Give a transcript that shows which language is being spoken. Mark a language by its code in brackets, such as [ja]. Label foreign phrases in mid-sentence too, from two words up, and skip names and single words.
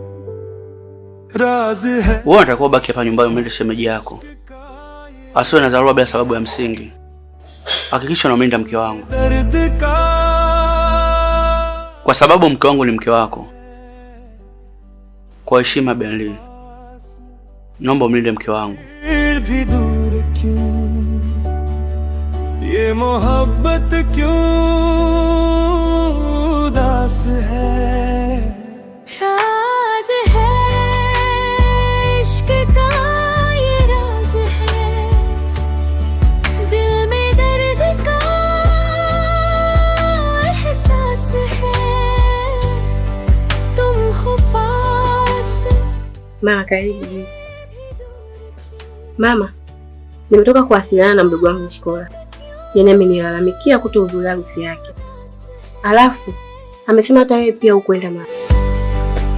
[sw] Wewe unatakiwa baki hapa nyumbani umlinde shemeji yako. Asiwe na dharura bila sababu ya msingi. Hakikisha unamlinda mke wangu. Kwa sababu mke wangu ni mke wako. Kwa heshima Benlin, naomba umlinde mke wangu. [hi] ये मोहब्बत क्यों उदास है, राज है इश्क का ये राज है, दिल में दर्द का एहसास है, तुम हो पास. [sw] Mama karibu jinsi. Mama, nimetoka kuwasiliana na mdogo wangu Skola. Yaani amenilalamikia kutohudhuria harusi yake. Alafu amesema hata wewe pia ukwenda mama.